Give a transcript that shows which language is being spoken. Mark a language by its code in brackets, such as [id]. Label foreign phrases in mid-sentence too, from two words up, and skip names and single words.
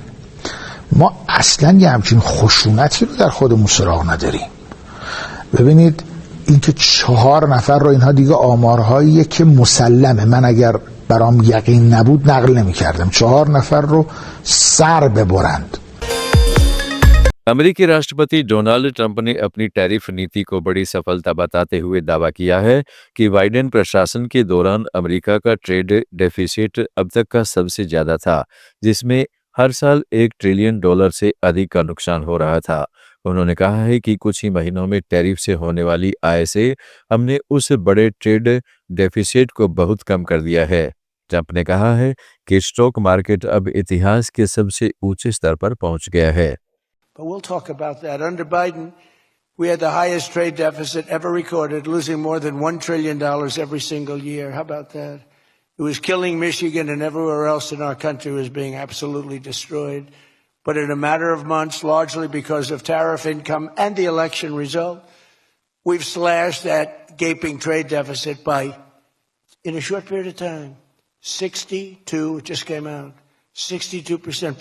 [fa] ما اصلا یه همچین خشونتی رو در خودمون سراغ نداریم. ببینید اینکه 4 نفر رو، اینها دیگه آمارهاییه که مسلمه، من اگر برام یقین نبود نقل نمی‌کردم. 4 نفر رو سر ببرند. [hi] अमेरिकी राष्ट्रपति डोनाल्ड ट्रंप ने अपनी टैरिफ नीति को बड़ी सफलता बताते हुए दावा किया है कि बाइडेन प्रशासन के दौरान अमेरिका का [en] trade deficit [hi] अब तक का सबसे ज्यादा था, जिसमें हर साल $1 ट्रिलियन से अधिक का नुकसान हो रहा था। उन्होंने कहा है कि कुछ ही महीनों में टैरिफ से होने वाली आय से हमने उस बड़े [en] trade deficit [hi] को बहुत कम कर दिया है। ट्रंप ने कहा है कि [en] stock market [hi] अब इतिहास के सबसे ऊंचे स्तर पर पहुंच गया है। [en] But we'll talk about that. Under Biden, we had the highest trade deficit ever recorded, losing more than $1 trillion every single year. How about that? It was killing Michigan, and everywhere else in our country was being absolutely destroyed. but in a matter of months, largely because of tariff income and the election result, we've slashed that gaping trade deficit by, in a short period of time, 62, it just came out, 62%.